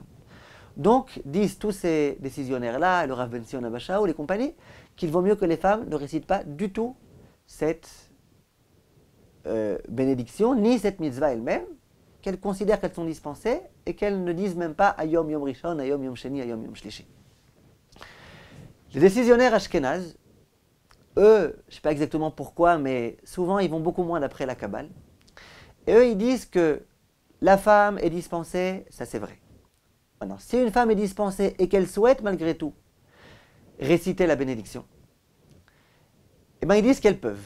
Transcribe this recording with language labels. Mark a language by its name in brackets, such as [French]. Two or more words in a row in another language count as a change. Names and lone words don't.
[French] Donc, disent tous ces décisionnaires-là, le Rav Ben Sion Abba ou les compagnies, qu'il vaut mieux que les femmes ne récitent pas du tout cette bénédiction, ni cette mitzvah elle-même, qu'elles considèrent qu'elles sont dispensées et qu'elles ne disent même pas [Hebrew] היום יום ראשון, היום יום שני, היום יום שלישי. [French] Les décisionnaires ashkénazes, eux, je ne sais pas exactement pourquoi, mais souvent ils vont beaucoup moins d'après la Kabbale. Et eux, ils disent que la femme est dispensée, ça c'est vrai. Maintenant, si une femme est dispensée et qu'elle souhaite malgré tout réciter la bénédiction, eh bien ils disent qu'elles peuvent.